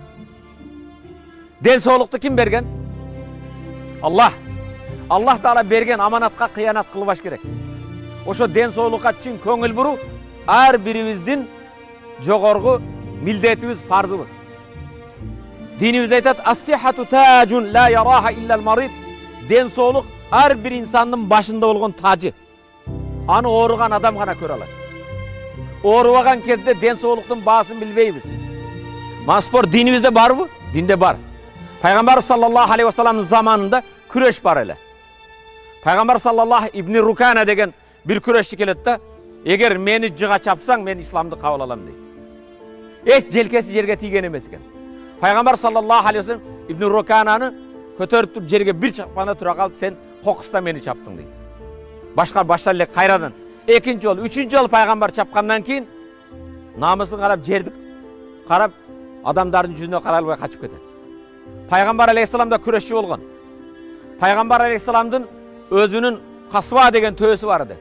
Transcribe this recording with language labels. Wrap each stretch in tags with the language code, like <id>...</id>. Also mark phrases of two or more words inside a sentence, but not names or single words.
<ky>Ден соолукту ким берген? Аллах. Аллах Таала берген аманатка кыянат кылбаш керек. Ошо ден соолукка чын көңүл буруу ар бирибиздин жогорку милдетибиз, фарзыбыз. Динибиз айтат:</ky> <ar>"الصحة تاج لا يراها إلا المريض."</ar> <ky>Ден соолук ар бир инсандын башында болгон тажы. Аны ооруган адам гана көрө алат. Оорубаган кезде ден соолуктун баасын билбейбиз. Маспор динибизде барбы? Динде бар. Пайгамбар</ky> <ar>صلى الله عليه وسلم</ar> <ky>заманында күрөш бар эле. Пайгамбар саллаллаху ибн Рукана деген бир күрөшчү келет да, эгер мени жыга чапсаң, мен исламды кабыл алам дейт. Эч желкеси жерге тийген эмес экен. Пайгамбар</ky> <ar>صلى الله عليه وسلم</ar> <ky>ибн Рукананы көтөрүп туруп жерге бир чакпана тура калып, сен кокуста мени чаптың дейт. Башка эле кайрадан. Экинчи жолу, үчүнчү жолу пайгамбар чапкандан кийин намысын карап, жерди карап, адамдардын жүзүнө карай албай качып кетет. Пайгамбар алейхиссалам да күрөшчү болгон. Пайгамбар алейхиссаламдын өзүнүн касва деген төбөсү бар эди.</ky>